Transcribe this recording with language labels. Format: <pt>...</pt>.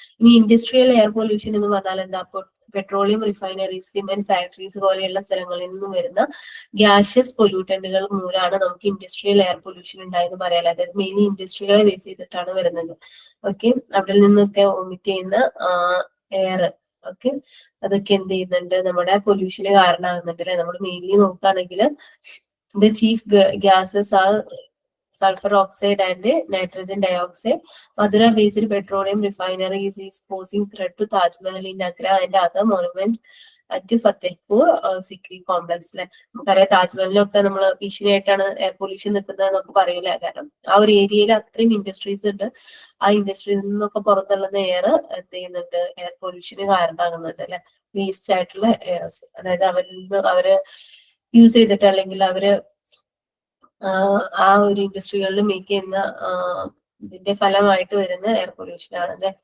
<ml>ഇനി industrial air pollution എന്ന് പറഞ്ഞാൽ എന്താ, പെട്രോളിയം റിഫൈനറീസ്, സിമെന്റ് ഫാക്ടറീസ് പോലെയുള്ള സ്ഥലങ്ങളിൽ നിന്നും വരുന്ന ഗ്യാഷ്യസ് പൊല്യൂട്ടന്റുകൾ മൂലമാണ് നമുക്ക് ഇൻഡസ്ട്രിയൽ എയർ പൊല്യൂഷൻ ഉണ്ടായെന്ന് പറയാം. അതായത് മെയിൻലി ഇൻഡസ്ട്രികളെ ബേസ് ചെയ്തിട്ടാണ് വരുന്നത്. ഓക്കെ, അവിടെ നിന്നൊക്കെ വൊമിറ്റ് ചെയ്യുന്ന എയർ, ഓക്കെ, അതൊക്കെ എന്ത് ചെയ്യുന്നുണ്ട്, നമ്മുടെ പൊല്യൂഷന് കാരണമാകുന്നുണ്ട് അല്ലെ. നമ്മൾ മെയിൻലി നോക്കുകയാണെങ്കിൽ</ml> <en>the chief gases are sulfur oxide and nitrogen dioxide. Madura-based petroleum refinery is posing threat to Taj Mahal in Agra and other monuments at Fatehpur Sikri complex.</en> <ml>നമുക്കറിയാം, താജ്മഹലിലൊക്കെ നമ്മൾ ഭീഷണിയായിട്ടാണ് എയർ പൊല്യൂഷൻ നിൽക്കുന്നത് എന്നൊക്കെ പറയില്ല. കാരണം ആ ഒരു ഏരിയയിൽ അത്രയും ഇൻഡസ്ട്രീസ് ഉണ്ട്. ആ ഇൻഡസ്ട്രിയിൽ നിന്നൊക്കെ പുറത്തുള്ള എയർ എന്ത് ചെയ്യുന്നുണ്ട്, എയർ പൊല്യൂഷന് കാരണമാകുന്നുണ്ട് അല്ലെ. വേസ്റ്റ് ആയിട്ടുള്ള എയർസ്, അതായത് അവരിൽ നിന്ന് അവര് യൂസ് ചെയ്തിട്ട് അല്ലെങ്കിൽ അവര് ആ ഒരു ഇൻഡസ്ട്രികളിൽ മേക്ക് ചെയ്യുന്ന ഇതിന്റെ ഫലമായിട്ട് വരുന്ന എയർ പൊല്യൂഷൻ ആണ് അല്ലെ.</ml>